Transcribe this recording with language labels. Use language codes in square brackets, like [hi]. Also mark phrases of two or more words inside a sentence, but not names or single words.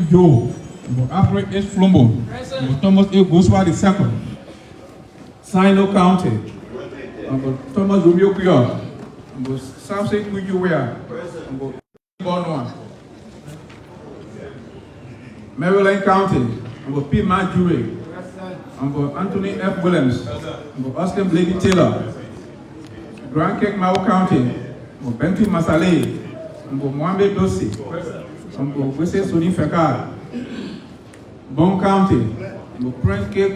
[en] Thomas A. Goswell II, Sino County, Thomas Romeo Kuyo, Samson Kujuwea, Bonwa, Maryland County, P. Marjorie, Anthony F. Williams, Oscar Lady Taylor, Grand Cape Mau County, Benti Masale, Mohamed Dossi, Wese Soni Fekar, Bon County, Prince K.